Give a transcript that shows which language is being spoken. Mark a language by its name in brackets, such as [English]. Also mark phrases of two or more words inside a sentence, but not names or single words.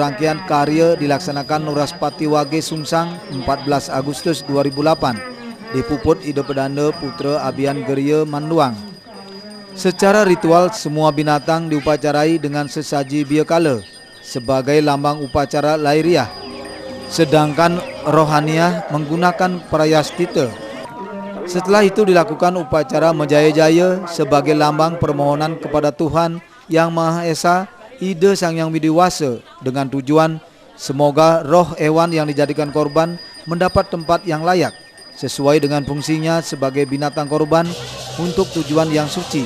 [Indonesian] rangkaian karya dilaksanakan Wraspati Wage Sungsang 14 Agustus 2008 dipuput Ide Pedanda Putra Abian Geria Manduang. Secara ritual semua binatang diupacarai dengan sesaji biakala sebagai lambang upacara lahiriah, sedangkan rohaniah menggunakan prayastita. Setelah itu dilakukan upacara Menjaya-jaya sebagai lambang permohonan kepada Tuhan Yang Maha Esa, Ide Sang Yang Widiwasa, dengan tujuan semoga roh hewan yang dijadikan korban mendapat tempat yang layak sesuai dengan fungsinya sebagai binatang korban untuk tujuan yang suci.